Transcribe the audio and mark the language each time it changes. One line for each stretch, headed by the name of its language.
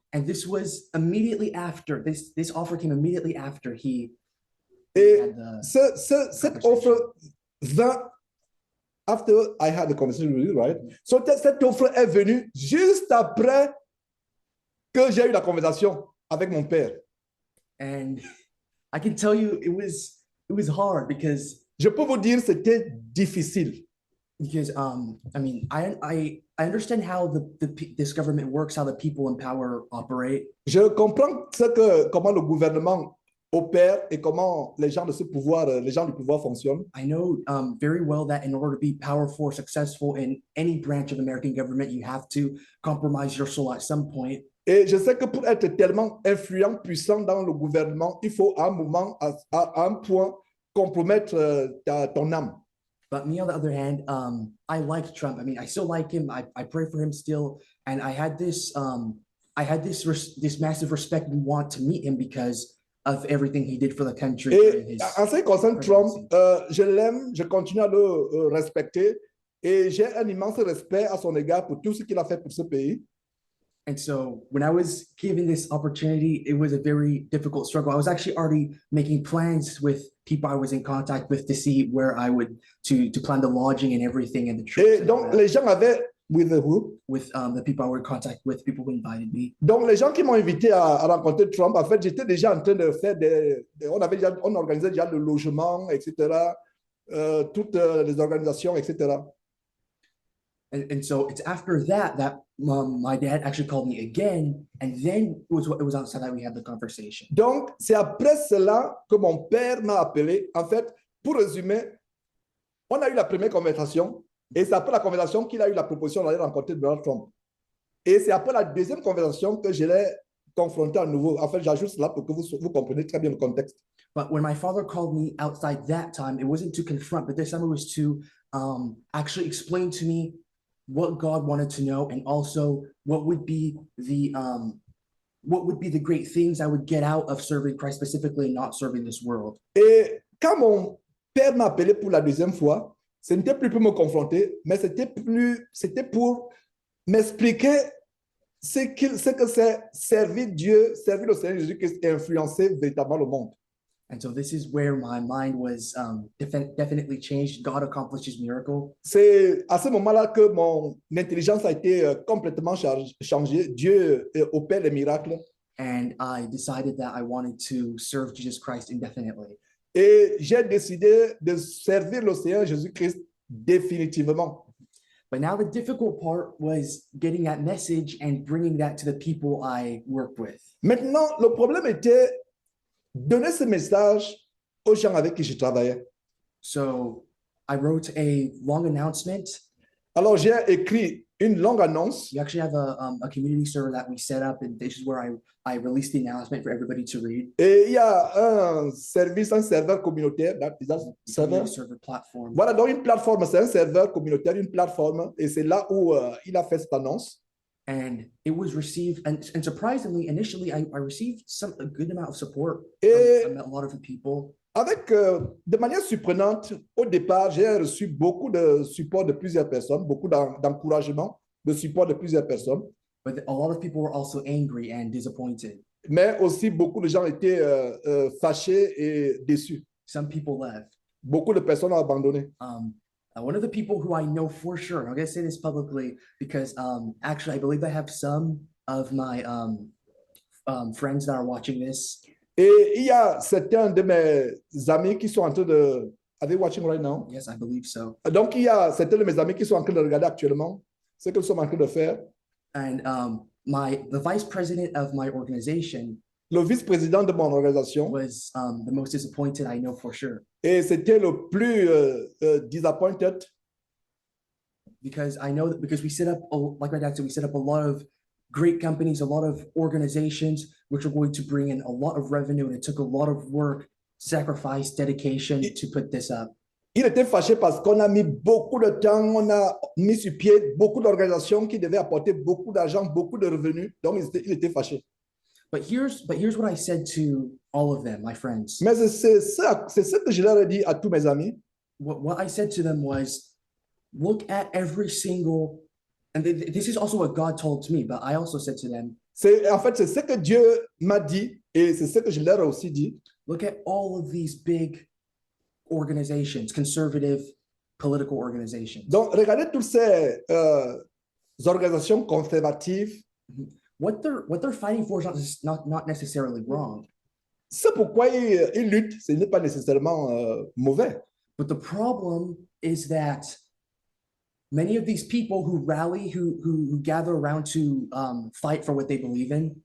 English: And this was immediately after this offer came immediately after he
French: Et
English: had the
French: cette offre vint
English: after I had the conversation with you, right?
French: So cette offre est venue juste après que j'ai eu la conversation avec mon père.
English: and I can tell you it was hard because
French: Je peux vous dire, c'était difficile.
English: I mean I understand how this government works, how the people in power operate.
French: Je comprends comment le gouvernement opère et comment les gens de ce pouvoir, les gens du pouvoir fonctionnent.
English: I know very well that in order to be powerful or successful in any branch of American government, you have to compromise your soul at some point.
French: Et je sais que pour être tellement influent, puissant dans le gouvernement, il faut à un moment, à un point, compromettre ton âme.
English: But me, on the other hand, I liked Trump. I mean, I still like him. I pray for him still, and I had this massive respect and want to meet him because of everything he did for the country.
French: Et en ce qui concerne Trump, je l'aime, je continue à le respecter et j'ai un immense respect à son égard pour tout ce qu'il a fait pour ce pays.
English: And so when I was given this opportunity, it was a very difficult struggle. I was actually already making plans with people I was in contact with to see where I would to plan the lodging and everything and the trips.
French: Et
English: and all
French: donc,
English: that.
French: les gens avaient,
English: with who? With the people I were in contact with, people who invited me.
French: Donc, les gens qui m'ont invité à rencontrer Trump, en fait, j'étais déjà en train de faire on organisait déjà le logement, etc., toutes les organisations, etc.
English: And so it's after that my dad actually called me again, and then it was outside that we had the conversation.
French: Donc, c'est après cela que mon père m'a appelé. En fait, pour résumer, on a eu la première conversation, et c'est après la conversation qu'il a eu la proposition d'aller rencontrer Donald Trump. Et c'est après la deuxième conversation que je l'ai confronté à nouveau. En fait, j'ajoute cela pour que vous compreniez très bien le contexte.
English: But when my father called me outside that time, it wasn't to confront, but this time it was to actually explain to me what God wanted to know, and also what would be the great things I would get out of serving Christ specifically and not serving this world.
French: Et quand mon père m'a appelé pour la deuxième fois, ce n'était plus pour me confronter, mais c'était pour m'expliquer ce que c'est servir Dieu, servir le Seigneur Jésus-Christ et influencer véritablement le monde.
English: And so this is where my mind was definitely changed. God accomplishes miracle.
French: C'est à ce moment-là que mon intelligence a été complètement changée. Dieu opère les miracles.
English: And I decided that I wanted to serve Jesus Christ indefinitely.
French: Et j'ai décidé de servir le Seigneur Jésus-Christ définitivement.
English: But now the difficult part was getting that message and bringing that to the people I worked with.
French: Maintenant, le problème était donner ce message aux gens avec qui je travaillais.
English: So I wrote a long announcement.
French: Alors, j'ai écrit une longue annonce.
English: We actually have a community server that we set up, and this is where I released the announcement for everybody to read.
French: Et il y a un serveur communautaire.
English: Community server platform.
French: Voilà, donc une plateforme, c'est un serveur communautaire, une plateforme, et c'est là où il a fait cette annonce.
English: And it was received, and surprisingly, initially, I received a good amount of support
French: Et
English: from a lot of the people.
French: avec, de manière surprenante, au départ, j'ai reçu beaucoup de support de plusieurs personnes, beaucoup d'encouragement, de support de plusieurs personnes.
English: But a lot of people were also angry and disappointed.
French: Mais aussi, beaucoup de gens étaient fâchés et déçus.
English: Some people left.
French: Beaucoup de personnes ont abandonné.
English: One of the people who I know for sure, and I'm going to say this publicly because actually I believe I have some of my friends that are watching this.
French: Et il y a certains de mes amis qui sont en train de...
English: Are they watching right now? Yes, I believe so.
French: Donc, il y a certains de mes amis qui sont en train de regarder actuellement ce que nous sommes en train de faire.
English: And the vice president of my organization
French: Le vice-président de mon organisation,
English: was the most disappointed I know for sure.
French: et c'était le plus disappointed
English: Because I know that because we set up, like my dad said, we set up a lot of great companies, a lot of organizations, which are going to bring in a lot of revenue. And it took a lot of work, sacrifice, dedication to put this up.
French: Il était fâché parce qu'on a mis beaucoup de temps, on a mis sur pied beaucoup d'organisations qui devaient apporter beaucoup d'argent, beaucoup de revenus. Donc, il était fâché.
English: But here's what I said to all of them, my friends.
French: Mais c'est ce que je leur ai dit à tous mes amis.
English: What I said to them was, look at every single, and this is also what God told to me, but I also said to them,
French: En fait, c'est ce que Dieu m'a dit et c'est ce que je leur ai aussi dit.
English: look at all of these big organizations, conservative political organizations.
French: Donc, regardez toutes ces organisations conservatives.
English: What they're fighting for is not necessarily wrong.
French: C'est pourquoi ils luttent, ce n'est pas nécessairement mauvais.
English: But the problem is that many of these people who rally, who gather around to fight for what they believe in,